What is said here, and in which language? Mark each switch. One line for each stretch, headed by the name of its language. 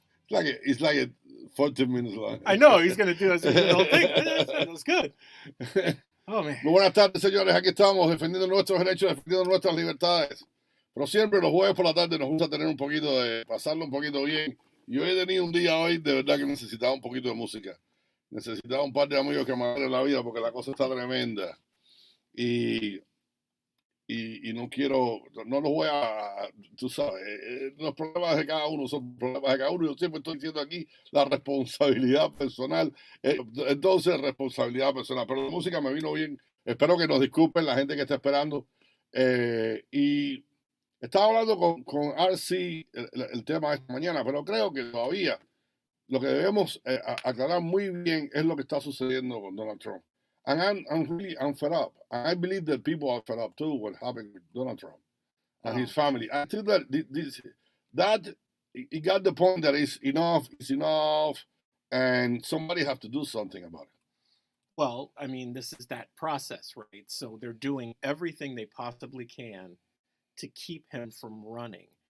English: It's like a 40 minutes long. I know, he's going to do the whole thing. That's good. Oh, man.
Spanish: Muy buenas tardes, señores. Aquí estamos defendiendo nuestros derechos, defendiendo nuestras libertades. Pero siempre los jueves por la tarde nos gusta tener un poquito de, pasarlo un poquito bien. Y hoy he tenido un día hoy de verdad que necesitaba un poquito de música. Necesitaba un par de amigos que me alegren la vida porque la cosa está tremenda. Y no quiero, no los voy a, tú sabes, los problemas de cada uno son problemas de cada uno. Yo siempre estoy diciendo aquí la responsabilidad personal. Entonces, responsabilidad personal. Pero la música me vino bien. Espero que nos disculpen la gente que está esperando. Y estaba hablando con RC el tema de esta mañana, pero creo que todavía lo que debemos aclarar muy bien es lo que está sucediendo con Donald Trump.
English: And I'm fed up. And I believe that people are fed up too what happened with Donald Trump and his family. I think that that he got the point that is enough, and somebody have to do something about it. Well, I mean, this is that process, right? So they're doing everything they possibly can to keep him from running.